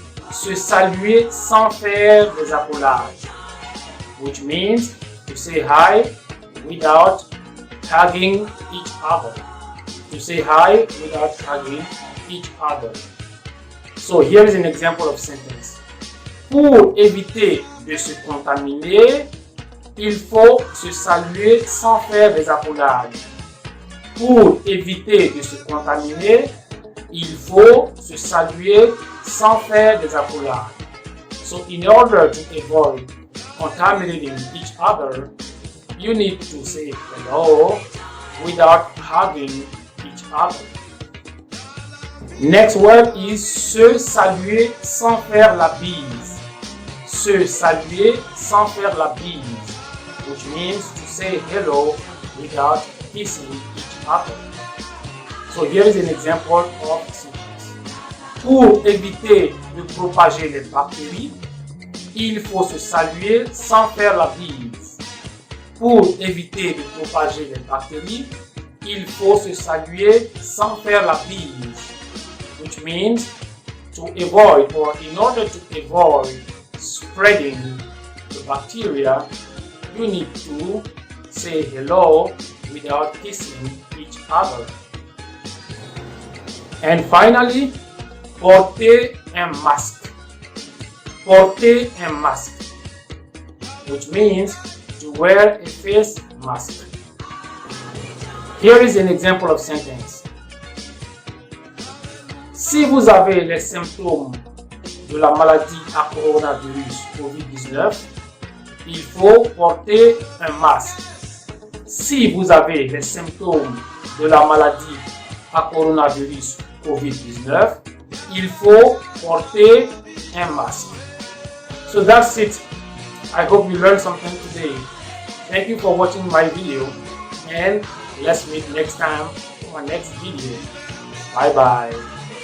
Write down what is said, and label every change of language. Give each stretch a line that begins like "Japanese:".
French: Se saluer sans faire des accolades,
English: which means to to say hi without hugging each other. To say hi without hugging each other. So here is an example of sentence.
French: Pour éviter de se contaminer, il faut se saluer sans faire des accolades. Pour éviter de se contaminer, il faut se saluer sans faire des accolades.
English: So in order to avoid contaminating each other, you need to say hello without hugging each other. Next word is
French: se saluer sans faire la bise. Se saluer sans faire la bise,
English: which means to say hello without kissing each other. So here is an example of sentence.
French: Pour éviter de propager les bactéries, il faut se saluer sans faire la bise. Pour éviter de propager les bactéries, il faut se saluer sans faire la bise,
English: which means to avoid, or in order to avoid spreading the bacteria, you need to say hello without kissing each other. And finally,
French: porter un masque. Porter un masque,
English: which means to wear a face mask. Here is an example of sentence.
French: Si vous avez les symptômes de la maladie à coronavirus COVID-19, il faut porter un masque. Si vous avez les symptômes de la maladie à coronavirus COVID-19, il faut porter un masque.
English: So that's it. I hope you learned something today. Thank you for watching my video, and let's meet next time for my next video. Bye bye.